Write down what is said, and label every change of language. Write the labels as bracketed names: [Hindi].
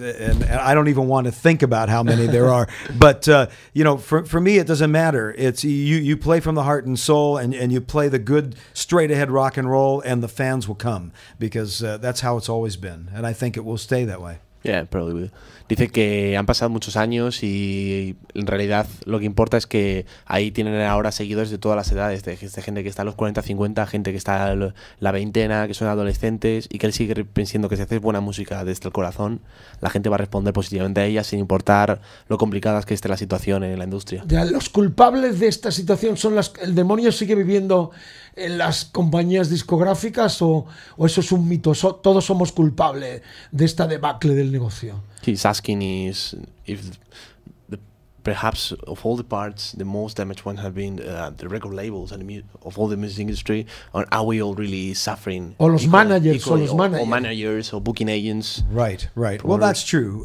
[English] And I don't even want to think about how many there are. But, for me, it doesn't matter. It's you play from the heart and soul, and you play the good, straight ahead rock and roll, and the fans will come, because that's how it's always been, and I think it will stay that way. Yeah, probably will. [Spanish] Dice que han pasado muchos años y en realidad lo que importa es que ahí tienen ahora seguidores de todas las edades, de gente que está a los 40, 50, gente que está a la veintena, que son adolescentes, y que él sigue pensando que si haces buena música desde el corazón, la gente va a responder positivamente a ella sin importar lo complicada que esté la situación en la industria. Ya, los culpables de esta situación son el demonio sigue viviendo en las compañías discográficas o eso es un mito, todos somos culpables de esta debacle del negocio. [English] He's asking if perhaps of all the parts, the most damaged one have been the record labels and of all the music industry. Or are we all really suffering? [Spanish] O los managers, [English] or managers, or booking agents. Right. Well, that's true.